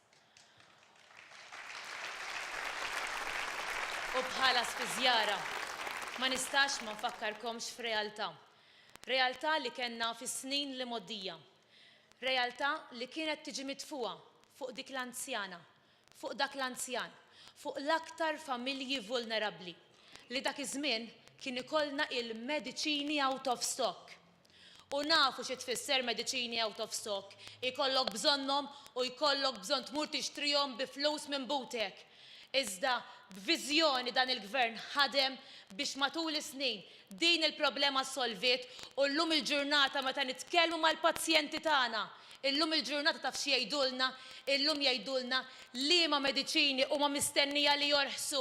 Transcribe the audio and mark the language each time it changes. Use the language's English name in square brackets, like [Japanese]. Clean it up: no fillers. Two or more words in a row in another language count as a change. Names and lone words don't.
[Maltese] U bħala spiżjara ma nistax ma nfakkarkomx f'realtà. Realtà li kellna fis-snin li moddija. Realtà li kienet tiġi mitfuqa fuq dik l-anzjana, fuq dak l-anzjan, fuq l-aktar familji vulnerabbli li dak iż-żmien kien ikollna il-mediċini [English] out of stock. [Maltese] U nafu xi tfisser mediċini [English] out of stock. [Maltese] Ikollok bżonnhom u jkollok bżonn tmur tixtrihom bi flus minn butek. Iżda b'viżjoni dan il-gvern ħadem biex matul is-snin din il-problema solvit u llum il-ġurnata meta nitkellmu mal-pazjenti tagħna, illum il-ġurnata taf xi jgħidulna, illum jgħidulna liema mediċini huma mistennija li jorħsu.